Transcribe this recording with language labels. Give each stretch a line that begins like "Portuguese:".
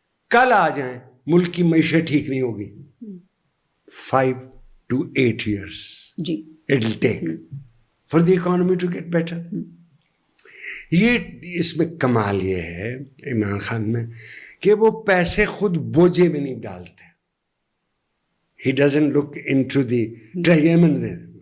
Urdu: کل آ جائیں, ملک کی معیشت ٹھیک نہیں ہوگی.
English: 5 to 8 years
Urdu: جی
English: it will take for the economy to get better.
Urdu: یہ اس میں کمال یہ ہے عمران خان میں کہ وہ پیسے خود بوجھے میں نہیں ڈالتے.
English: He doesn't look into the treasury. میں.